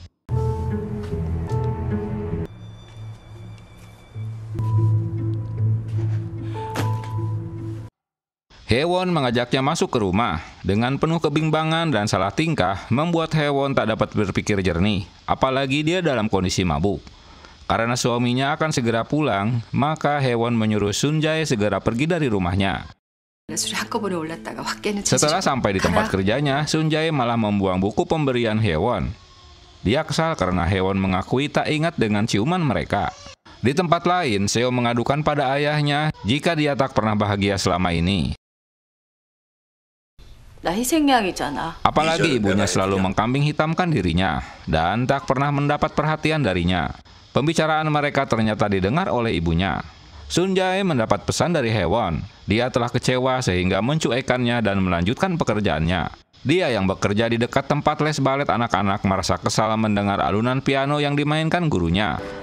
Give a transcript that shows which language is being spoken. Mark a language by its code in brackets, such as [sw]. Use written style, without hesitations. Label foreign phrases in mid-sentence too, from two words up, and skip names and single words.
[id] Hyewon mengajaknya masuk ke rumah. Dengan penuh kebimbangan dan salah tingkah, membuat Hyewon tak dapat berpikir jernih. Apalagi dia dalam kondisi mabuk. Karena suaminya akan segera pulang, maka Hyewon menyuruh Sunjae segera pergi dari rumahnya. [ko] 술이 한꺼번에 올랐다가 확 깨는 [id] Setelah sampai di tempat kerjanya, Sunjae malah membuang buku pemberian Haewon. Dia kesal karena Haewon mengakui tak ingat dengan ciuman mereka. Di tempat lain, Seo mengadukan pada ayahnya jika dia tak pernah bahagia selama ini. [ko] 나 희생양이잖아. [id] Apalagi ibunya selalu mengkambing hitamkan dirinya dan tak pernah mendapat perhatian darinya. Pembicaraan mereka ternyata didengar oleh ibunya. Sunjae mendapat pesan dari Haewon. Dia telah kecewa sehingga mencuekannya dan melanjutkan pekerjaannya. Dia yang bekerja di dekat tempat les balet anak-anak merasa kesal mendengar alunan piano yang dimainkan gurunya.